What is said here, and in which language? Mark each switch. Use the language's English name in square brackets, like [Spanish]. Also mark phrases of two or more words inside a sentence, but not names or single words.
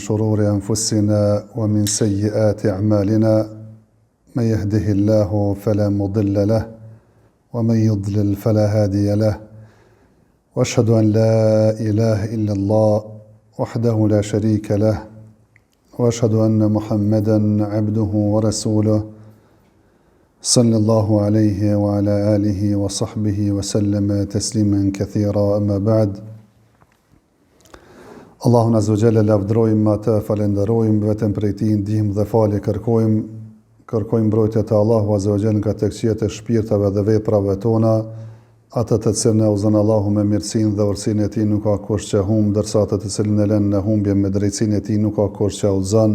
[Arabic] شرور أنفسنا ومن سيئات أعمالنا من يهده الله فلا مضل له ومن يضلل فلا هادي له وأشهد أن لا إله إلا الله وحده لا شريك له وأشهد أن محمدا عبده ورسوله صلى الله عليه وعلى آله وصحبه وسلم تسليما كثيرا أما بعد [Albanian] Allahun [Arabic] عز وجل [Albanian] lavdrojmë atë, falenderojmë, vetëm prej Tij ndihmë dhe falje kërkojmë mbrojtje të Allahu [Arabic] عز وجل [Albanian] nga tekëqjet e shpirtave dhe veprave tona, atë të cilën e udhëzon Allahu me mirësinë dhe urtësinë e Tij nuk ka kush që humb, ndërsa atë të cilën e lën në humbje me drejtsinë e Tij nuk ka kush që udhëzon.